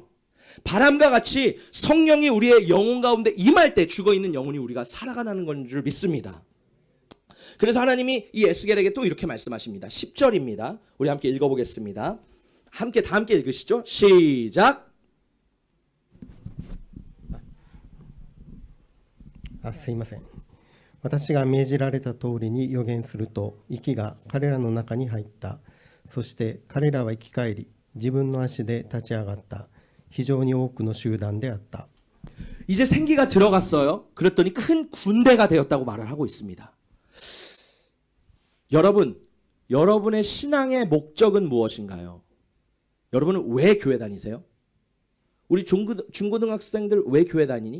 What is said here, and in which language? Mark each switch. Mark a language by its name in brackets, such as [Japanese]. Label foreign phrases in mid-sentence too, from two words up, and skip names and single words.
[Korean] 바람과 같이 성령이 우리의 영혼 가운데 임할 때 죽어있는 영혼이 우리가 살아가는 건 줄 믿습니다. 그래서 하나님이 이 에스겔에게 또 이렇게 말씀하십니다. 10절입니다. 우리 함께 읽어보겠습니다. 다 함께 읽으시죠. 시작. [Japanese] すいません。私が命じられた通りに予言すると、息が彼らの中に入った。そして彼らは生き返り、自分の足で立ち上がった。非常に多くの集団であった。 [Korean] 이제 생기가 들어갔어요. 그랬더니 큰 군대가 되었다고 말을 하고 있습니다. 여러분, 여러분의 신앙의 목적은 무엇인가요? 여러분은 왜 교회 다니세요? 우리 중고등학생들 왜 교회 다니니?